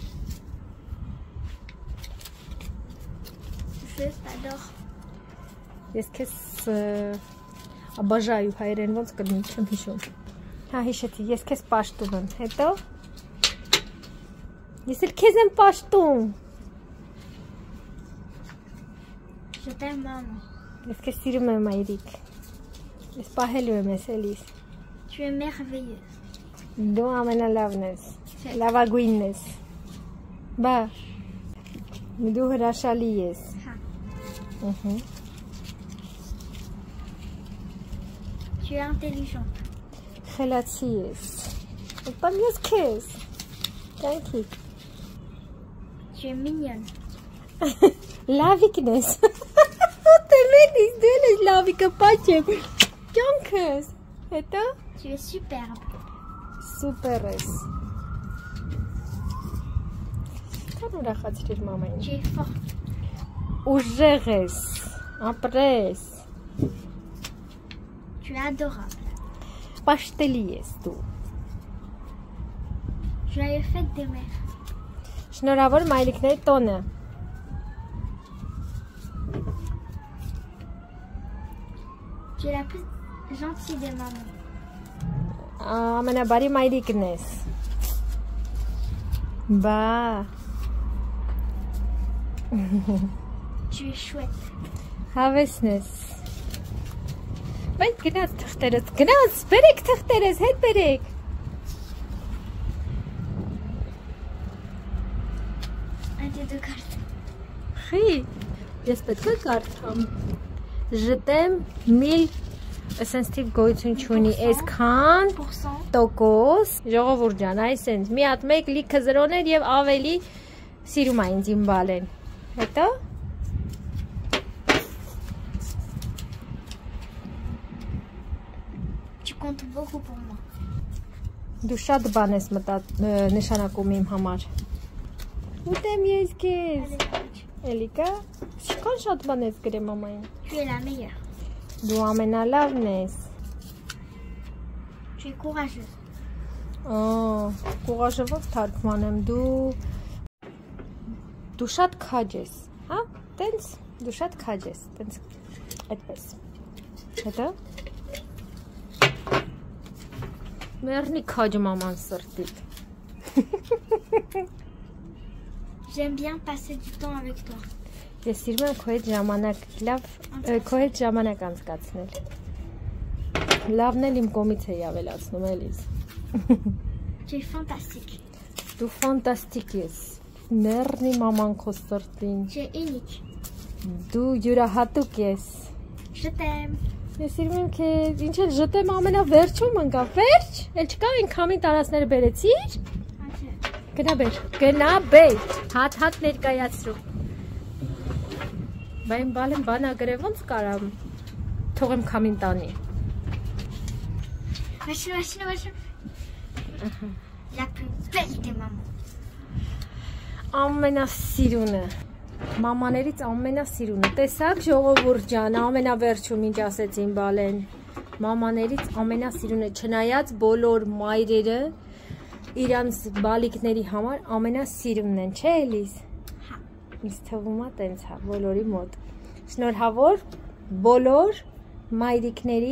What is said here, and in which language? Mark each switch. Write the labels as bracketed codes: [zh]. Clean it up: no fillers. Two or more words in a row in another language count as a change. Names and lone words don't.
[hy] Ես քեզ обожаю հայերեն ոնց կլինի, չեմ հիշում։ Հա հիշեցի, ես քեզ պաշտում եմ, հետո ես էլ քեզ եմ պաշտում։ [fr] Je t'aime maman. [hy] Ես քեզ սիրում եմ այրիկ։ Ես պահելու եմ ես էլիս։ [fr] Tu es merveilleuse. [hy] Դու ամենալավն ես, լավագույնն ես։ Բա, դու հրաշալի ես։ [fr] Հա։ Tu es intelligente. [hy] Խելացի ես։ Ապա ես քեզ։ [en] Thank you. [fr] Tu es mignonne. [hy] Լավիկն ես։ Տեմենից դու ես լավիկը պաչեմ։ Ճանքս։ Հետո։ [fr] Tu es superbe. [hy] Սուպեր ես։ Քան ուրախացրիր մամային։ [fr] Tu es forte. [hy] Ուժեղ ես։ Ապրես։ [fr] Tu es adorable. [hy] Պաշտելի ես դու։ [fr] Joyeux fête des mères. [hy] Շնորհավոր մայրիկների տոնը։ [fr] Tu es la plus gentille des mamans. [hy] Ամենաբարի մայրիկն ես։ Բա։ [fr] Tu es chouette. [hy] Հավեսն ես։ Բայց գնաց թղթերս, գնաց, բերեք թղթերս, հետ բերեք։ [fr] Un des deux cartes. [hy] Խի, ես պետք է կարդամ։ [fr] Je t'aime mille [hy] սենսիտիվ գոյություն չունի, այսքան տոկոս, ժողովուրդ ջան, այսենց, մի հատ մեկ լիքը զրոներ և ավելի սիրում ա ինձ իմ բալեն։ Հետո։ [fr] Tu comptes beaucoup pour moi. [hy] Դու շատ բան ես նշանակում իմ համար։ Ուտեմ ես քեզ։ Էլիկա, շքան շատ բան ես գրեմ մամային։ [fr] Tu es la meilleure. [hy] Դու ամենալավն ես։ [fr] Tu es courageuse. [hy] Կուղաժը ոնց թարգմանեմ, դու շատ քաջ ես, հա, տենց, դու շատ քաջ ես, տենց, այդպես, հետո, մերնի քաջը մաման սրտիտ, [fr] J'aime bien passer du temps avec toi. [hy] ես սիրում եմ քո հետ ժամանակ, լավ, քո հետ ժամանակ անցկացնել, լավն էլ իմ կողմից էի ավելացնում էլիս, [fr] Tu es fantastique. [hy] դու ֆանտաստիկ ես, մերնի մաման քո սրտին, [fr] Tu es unique. [hy] դու յուրահատուկ ես, [fr] Je t'aime. [hy] Ես սիրում եմ քեզ, ինչ էլ ժտեմ ամենավերջում ընկա, վերջ, էլ չկա այն քամի տարածները բերեցիր, գնա բեր, հատ ներկայացրու, բա իմ բալեմ բանագրե ոնց կարամ, թողեմ քամին տանի, [fr] Machin. La plus belle des mamans. [hy] ամենասիրունը, մամաներից ամենասիրունը, տեսակ ժողովուրդ ջան, ամենավերջում ինչ ասեց իմ բալեն, մամաներից ամենասիրունը, չնայած բոլոր մայրերը իրանց բալիկների համար ամենասիրունն են, չէ էլիս, ինձ թվում է տենց հա, բոլորի մոտ, շնորհավոր բոլոր մայրիկների